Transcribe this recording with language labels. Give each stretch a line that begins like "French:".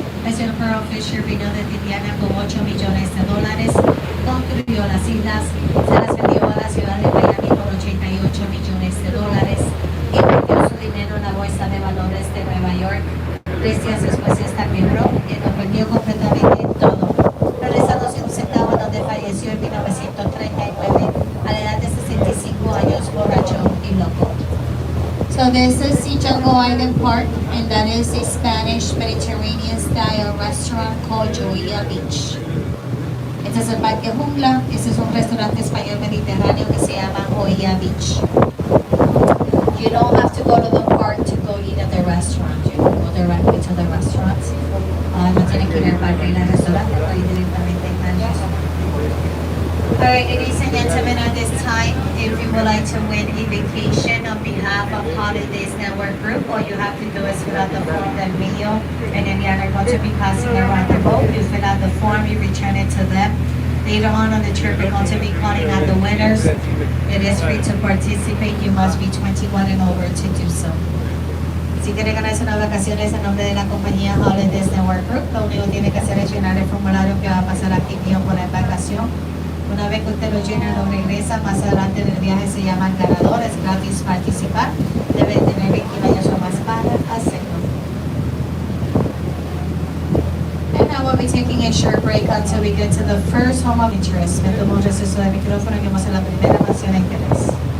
Spanish: El señor Carl Fisher vino de Indiana con $8 millones, construyó las islas, se las vendió a la ciudad de Miami por $88 millones y vendió su dinero en la bolsa de valores de Nueva York. 3 días después esta quebró y lo perdió completamente todo. Regresando sin un centavo, donde falleció en 1939 a la edad de 65 años, borracho y loco.
English: So this is the Jungle Island Park, and that is a Spanish Mediterranean style restaurant called Joya Beach.
Spanish: Este es el Parque Jungla. Este es un restaurante español mediterráneo que se llama Joya Beach.
English: You don't have to go to the park to go eat at the restaurant. You can go directly to the restaurant.
Spanish: No tienen que ir al parque y al restaurante, pero ir directamente al restaurant.
English: Alright, ladies and gentlemen, at this time, if you would like to win a vacation on behalf of Holidays Network Group, all you have to do is fill out the form that Mio and Eliana are going to be passing around the boat. You fill out the form, you return it to them. Later on the trip, we're going to be calling out the winners. It is free to participate. You must be 21 and over to do so.
Spanish: Si quiere ganarse unas vacaciones en nombre de la compañía Holidays Network Group, lo único que tiene que hacer es llenar el formulario que va a pasar aquí mío por la embarcación. Una vez que usted lo llena, lo regresa. Más adelante del viaje se llama el ganador. Es gratis participar. Debe tener 21 años o más para hacerlo.
English: And now we'll be taking a short break until we get to the first home of interest.
Spanish: Me tomo un receso de micrófono y vamos a la primera mansión de interés.